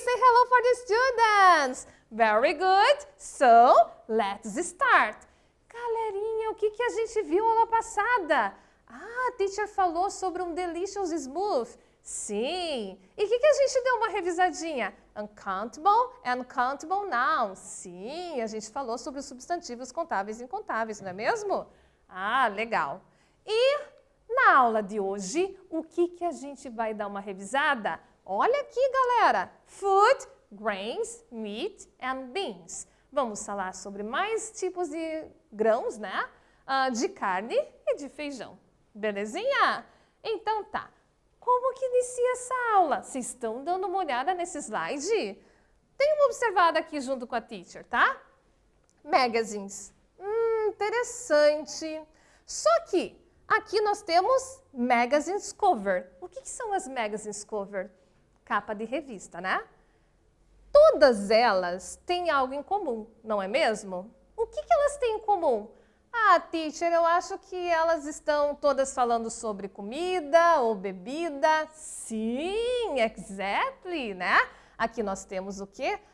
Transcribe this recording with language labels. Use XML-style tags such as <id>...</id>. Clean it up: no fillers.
<en>Say hello for the students! Very good! So, let's start!</en> <pt>Galerinha, o que a gente viu aula passada? Ah, a teacher falou sobre um delicious smooth. Sim. E o que a gente deu uma revisadinha?</pt> <en>Uncountable and countable nouns.</en> <pt>Sim, a gente falou sobre os substantivos contáveis e incontáveis, não é mesmo? Ah, legal. E na aula de hoje, o que a gente vai dar uma revisada? Olha aqui, galera.</pt> <en>Food, grains, meat and beans.</en> <pt>Vamos falar sobre mais tipos de grãos, né? De carne e de feijão. Belezinha? Então tá. Como que inicia essa aula? Vocês estão dando uma olhada nesse slide? Dê uma observada aqui junto com a teacher, tá? Magazines. Interessante. Só que aqui nós temos magazines cover. O que são as magazines cover? Capa de revista, né? Todas elas têm algo em comum, não é mesmo? O que elas têm em comum? Ah, teacher, eu acho que elas estão todas falando sobre comida ou bebida. Sim, exactly, né? Aqui nós temos o quê?</pt>